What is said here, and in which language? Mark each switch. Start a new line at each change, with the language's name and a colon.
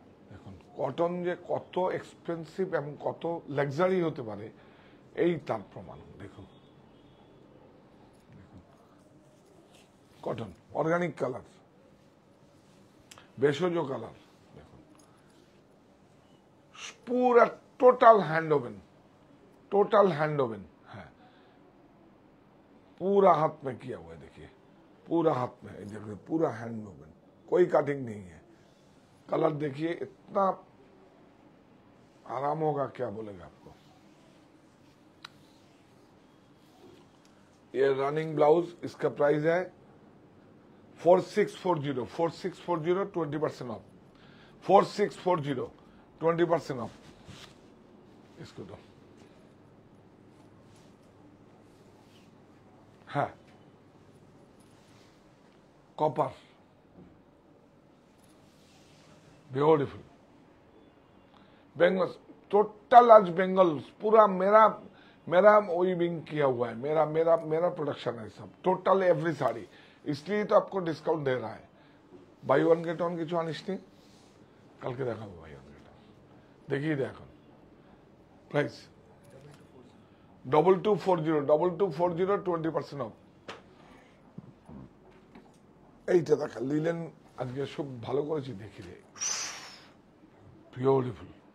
Bangla: দেখুন কটন যে কত এক্সপেন্সিভ এবং কত লাক্সারি হতে পারে এই তার প্রমাণ। দেখুন কটন, অর্গানিক কালার, ভেষজ কালার। দেখুন পুরা total hand woven,
Hindi: total hand oven है, पूरा हाथ में किया हुआ है। देखिए पूरा हाथ में, देखिए पूरा हैंड ओवन, कोई कटिंग नहीं है। कलर देखिए इतना आराम होगा, क्या बोलेगा आपको। ये रनिंग ब्लाउज, इसका प्राइस है 4640, 4640 20% ऑफ, 4640 20% ऑफ। इसको दो,
Bangla: হ্যাঁ কপার,
Hindi: ब्यूटीफुल। बेंगल टोटल आज बेंगल पूरा मेरा मेरा वीविंग किया हुआ है, मेरा मेरा मेरा प्रोडक्शन है सब, टोटल एवरी साड़ी। इसलिए तो आपको डिस्काउंट दे रहा है।
English: buy one get one
Bangla: কিছু আনিস নি, কালকে দেখাবো বাই ওয়ান গেট ওয়ান। দেখিয়ে দে এখন প্রাইস 2240, 2240 20% অফ। এইটা দেখা লিলেন আজকে সব ভালো করেছি, দেখি রে বিউটিফুল।